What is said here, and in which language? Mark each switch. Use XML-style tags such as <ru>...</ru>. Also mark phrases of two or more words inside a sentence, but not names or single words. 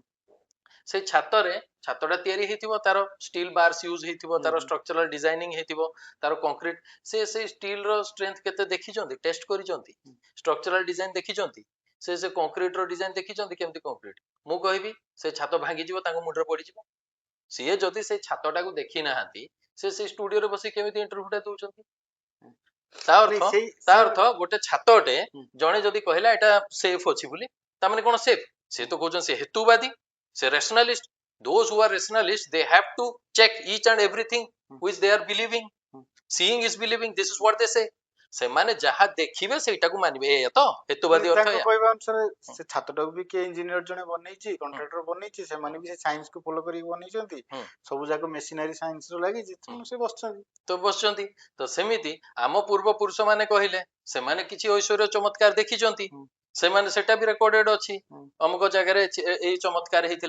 <or>ସେଇ ଛାତଟା ତିଆରି ହେଇଥିବ ତାର</or> <en>steel bars use</en> <or>ହେଇଥିବ ତାର</or> <en>structural designing</en> <or>ହେଇଥିବ ତାର କଂକ୍ରିଟ ସେଇ ଷ୍ଟିଲ ର ଷ୍ଟ୍ରେନ୍ଥ କେତେ ଦେଖିଛନ୍ତି ଟେଷ୍ଟ କରିଛନ୍ତି</or> <en>structural design</en> <or>ଦେଖିଛନ୍ତି ସେ କଂକ୍ରିଟ ର ଡିଜାଇନ ଦେଖିଛନ୍ତି କେମିତି କଂକ୍ରିଟ ମୁଁ କହିବି ସେ ଛାତ ଭାଙ୍ଗିଯିବ ତାଙ୍କ ମୁଣ୍ଡରେ ପଡିଯିବ ସିଏ ଯଦି ସେଇ ଛାତଟାକୁ ଦେଖି ନାହାନ୍ତି ସେ ଷ୍ଟୁଡିଓରେ ବସି କେମିତି ଇଣ୍ଟରଭ୍ୟୁଟା ଦଉଛନ୍ତି ତା ଅର୍ଥ ଗୋଟେ ଛାତଟେ ଜଣେ ଯଦି କହିଲା ଏଟା ସେଫ୍ ଅଛି ବୋଲି ତାମାନେ କଣ ସେଫ୍ ସେ ତ କହୁଛନ୍ତି ସେ ହେତୁବାଦୀ ସେ</or> <en>rationalist those who are rationalists they have to check each and everything which they are believing seeing is believing this is what they say</en> <or>ସେମାନେ ଯାହା ଦେଖିବେ ସେଇଟାକୁ ମାନିବେ ଏଇଆ ତ ହେତୁବାଦୀ ଅର୍ଥ ତାଙ୍କ କହିବା ଅନୁସାରେ ସେ ଛାତଟାକୁ ବି କିଏ ଇଞ୍ଜିନିୟର ଜଣେ ବନେଇଛି କଣ୍ଟ୍ରାକ୍ଟର ବନେଇଛି ସେମାନେ ବି ସେ ସାଇନ୍ସ କୁ ଫଲୋ କରିକି ବନେଇଛନ୍ତି ସବୁ ଯାକ ମେସିନାରୀ ସାଇନ୍ସ ର ଲାଗିଛି ସେ ବସିଛନ୍ତି ତ ସେମିତି ଆମ ପୂର୍ବ ପୁରୁଷ ମାନେ କହିଲେ ସେମାନେ କିଛି ଐଶ୍ୱର୍ଯ୍ୟ ଚମତ୍କାର ଦେଖିଛନ୍ତି ସେମାନେ ସେଟା ବି ରେକର୍ଡେଡ ଅଛି ଅମୁକ ଜାଗାରେ ଏଇ ଚମତ୍କାର ହେଇଥିଲା</or>